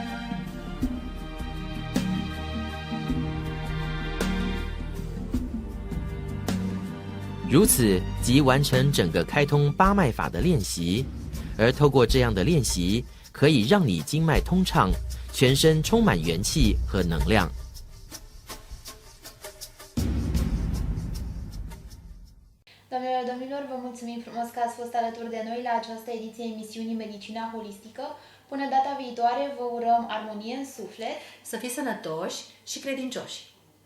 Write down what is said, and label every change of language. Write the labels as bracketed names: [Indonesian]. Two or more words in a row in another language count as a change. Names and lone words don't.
[Chinese] 如此即完成整个开通八脉法的练习，而透过这样的练习，可以让你经脉通畅，全身充满元气和能量。 [Romanian] Doamnelor, domnilor, vă mulțumim frumos că ați fost alături de noi la această ediție emisiunii Medicina Holistică. Până data viitoare, vă urăm armonie în suflet, Să fiți sănătoși și credincioși!